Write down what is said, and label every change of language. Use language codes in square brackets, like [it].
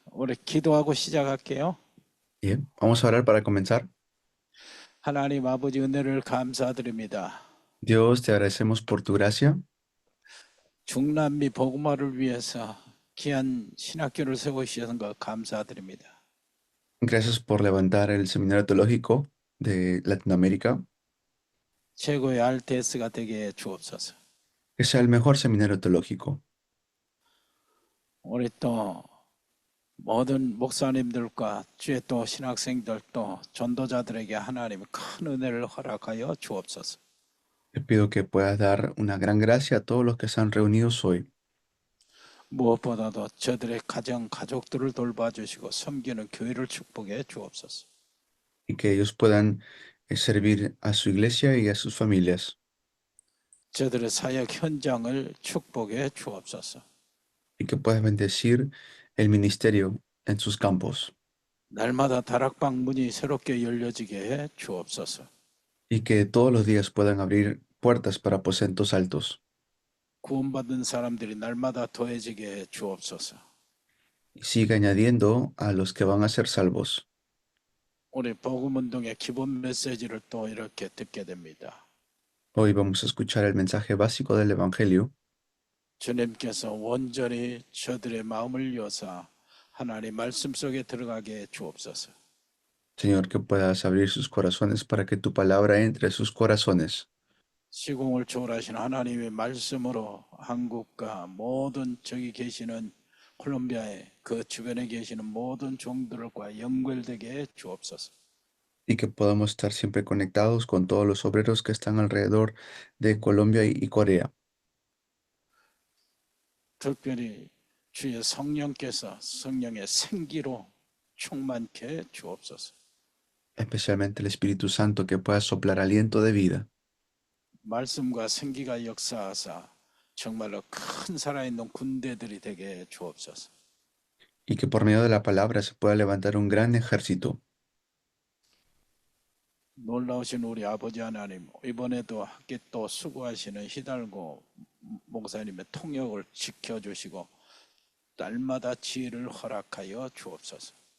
[ko] 우리 기도하고 시작할게요. [es] 예. Vamos a orar para comenzar. [ko] 하나님 아버지 은혜를 감사드립니다. [es] Dios, te agradecemos por tu gracia. [ko] 중남미 복음화를 위해서 귀한 신학교를 세우시는 것 감사드립니다. [es] Gracias por levantar el Seminario Teológico de Latinoamérica. [ko] 최고의 RTS가 되게 주옵소서. [es] Que sea el mejor seminario teológico. [ko] 우리 또 모든 목사님들과 주의 또 신학생들 또 전도자들에게 하나님 큰 은혜를 허락하여 주옵소서. [es] Te pido que puedas dar una gran gracia a todos los que están reunidos hoy [ko] 무엇보다도 저들의 가족들을 돌봐주시고 섬기는 교회를 축복해 주옵소서. [es] y que ellos puedan servir a su iglesia y a sus familias [ko] 저들의 사역 현장을 축복해 주옵소서. [es] y que puedas bendecir el ministerio en sus campos [ko] 날마다 다락방 문이 새롭게 열려지게 해 주옵소서. [es] y que todos los días puedan abrir puertas para aposentos altos [ko] 구원받은 사람들이 날마다 더해지게 해 주옵소서. [es] y siga añadiendo a los que van a ser salvos. [ko] 우리 복음운동의 기본 메시지를 또 이렇게 듣게 됩니다. [es] Hoy vamos a escuchar el mensaje básico del Evangelio. [ko] 주님께서 온전히 저들의 마음을 여사 하나님 말씀 속에 들어가게 해 주옵소서. [es] Señor, que puedas abrir sus corazones para que tu palabra entre a sus corazones. [ko] 시공을 초월하신 하나님의 말씀으로 한국과 모든 저기 계시는 콜롬비아의 그 주변에 계시는 모든 종들과 연결되게 해 주옵소서. [es] Y que podamos estar siempre conectados con todos los obreros que están alrededor de Colombia y Corea. [ko] 특별히 주의 성령께서 성령의 생기로 충만케 해 주옵소서. [es] Especialmente el Espíritu Santo que pueda soplar aliento de vida [ko] 말씀과 생기가 역사하사 정말로 큰 살아있는 군대들이 되게 해 주옵소서. [es] y que por medio de la palabra se pueda levantar un gran ejército. [ko] 놀라우신 우리 아버지 하나님, 이번에도 함께 또 수고하시는 히달고 목사님의 통역을 지켜주시고 날마다 지혜를 허락하여 주옵소서.